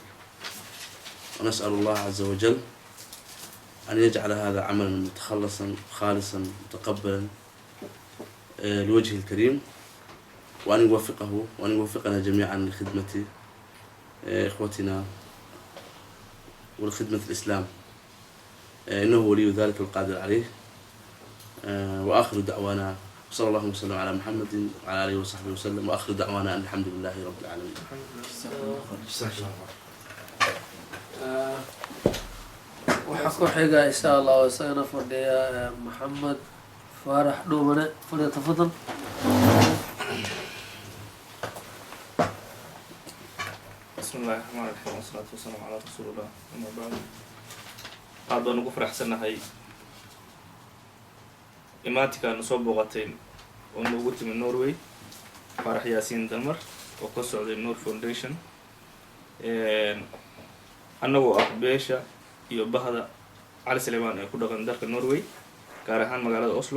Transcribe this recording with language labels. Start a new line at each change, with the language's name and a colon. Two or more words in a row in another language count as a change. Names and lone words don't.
Arabic: ونسأل الله عز وجل أن يجعل هذا عملا متخلصا خالصا متقبلا لوجهه الكريم وأن يوفقه وأن يوفقنا جميعا لخدمة إخوتنا ولخدمة الإسلام إنه ولي ذلك القادر عليه. وآخر دعوانا صلى الله وسلم على محمد وعلى آله وصحبه وسلم وآخر دعوانا أن الحمد لله رب العالمين.
Somali: waxaa ku xiga
Arabic: إن شاء الله
Somali: isagana fadhiya محمد فارح دومنة فليتفضل.
Arabic: بسم الله الرحمن الرحيم والصلاة والسلام على رسول الله. أما بعد
Somali: aad baan ugu faraxsanahay imaantikaan soo booqatay oo noogu timi Norway. Farax Yaasiin Dalmar oo ka socday Noor Foundation annagoo ah beesha iyo bahda Cali Salebaan ee ku dhaqan dalka Norway gaar ahaan magaalada Oslo.